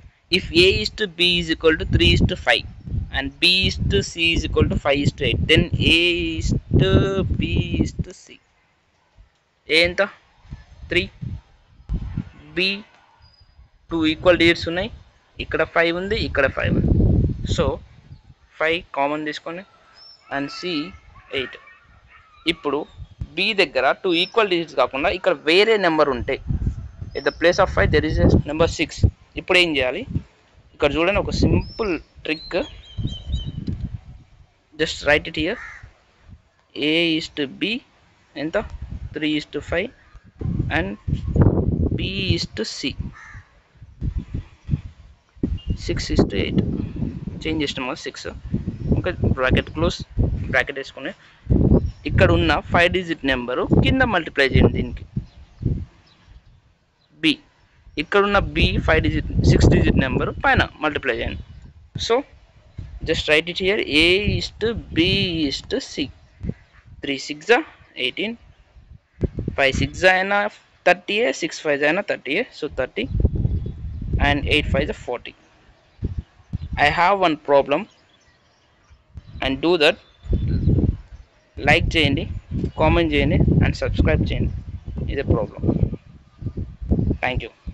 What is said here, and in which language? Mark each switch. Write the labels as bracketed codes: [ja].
[en] If A is to B is equal to 3 is to 5 and B is to C is equal to 5 is to 8, then A is to B is to C. [te] A ఎంత 3, B 2 equal digits ఉన్నాయి, ఇక్కడ 5 ఉంది, ఇక్కడ 5 ఉంది. So 5 common తీసుకొని and C 8. ఇప్పుడు B దగ్గర 2 equal digits కాకుండా ఇక్కడ వేరే నెంబర్ ఉంటే [en] At the place of 5 there is a number 6. [te] ఇప్పుడు ఏం చేయాలి? ఇక్కడ చూడండి, ఒక simple trick. [en] Just write it here. A is to B ఎంత 3 is to 5 and B is to C 6 is to 8. [te] Change చేసినాం కదా 6. ఇంకా బ్రాకెట్ క్లోజ్, బ్రాకెట్ వేసుకుని ఇక్కడ ఉన్న 5 డిజిట్ నెంబరు కింద మల్టిప్లై చేయండి దీనికి. B ఇక్కడ ఉన్న B 5 డిజిట్ 6 డిజిట్ నెంబరు పైన మల్టిప్లై చేయండి. [en] So just write it here. A is to B is to C. [te] 3 6 18, 5 6 అయినా 30, 6 5 అయినా 30. [en] సో 30 and 8 5 40. I have one problem and do that. [te] Like చేయండి, కామెంట్ చేయండి అండ్ సబ్స్క్రైబ్ చేయండి. ఇదే ప్రాబ్లం. Thank you.